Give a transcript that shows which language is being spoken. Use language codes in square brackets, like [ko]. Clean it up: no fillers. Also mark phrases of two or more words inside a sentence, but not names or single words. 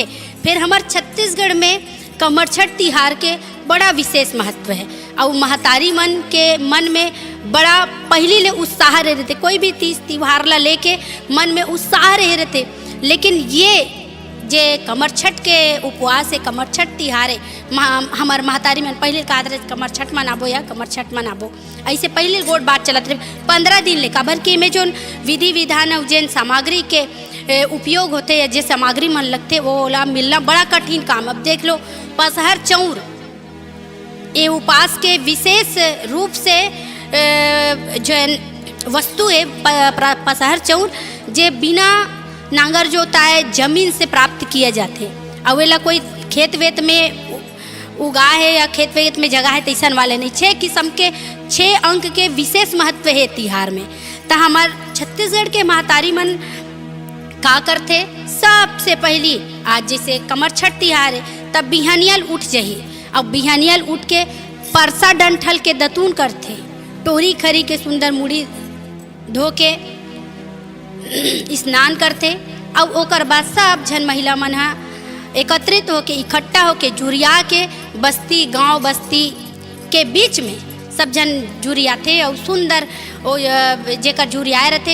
[hne] फिर हमार छत्तीसगढ़ में कमरछठ तिहार के बड़ा विशेष महत्व है और महतारी मन के मन में बड़ा पहली ले उत्साह रहे रहते। कोई भी तीज त्योहार ला लेके मन में उत्साह रहे रहते। लेकिन ये जे कमरछठ के उपवास है, कमरछठ तिहार है, हमार महतारी मन पहले कहा रहे कमरछठ मनाबो या कमरछठ मनाबो, ऐसे पहले गोट बात चलत रहे 15 दिन ले। काबर कि में जो विधि विधान और जैन सामग्री के उपयोग होते हैं, जे सामग्री मन लगते वो ला मिलना बड़ा कठिन काम। अब देख लो पसहर चौर ये उपास के विशेष रूप से जो वस्तु है पसहर चौर जे बिना नांगर जोताए जमीन से प्राप्त किए जाते। अवेला कोई खेत वेत में उगा है या खेत वेत में जगह है तैसन वाले नहीं। 6 किस्म के 6 अंक के विशेष महत्व है तिहार में। तो हमार छत्तीसगढ़ के महतारी मन का करते, सबसे पहली आज जैसे कमरछठ तिहार है तब बिहानियल उठ जही। अब बिहानियल उठ के परसा डंठल के दतून करते, टोरी खरी के सुंदर मुड़ी धो के स्नान करते और ओकर बाद सब जन महिला मन हा एकत्रित होके इकट्ठा होके जुरिया के बस्ती गांव बस्ती के बीच में सब जन जुरियाथे और सुंदर जेकर जुरियाए रहते।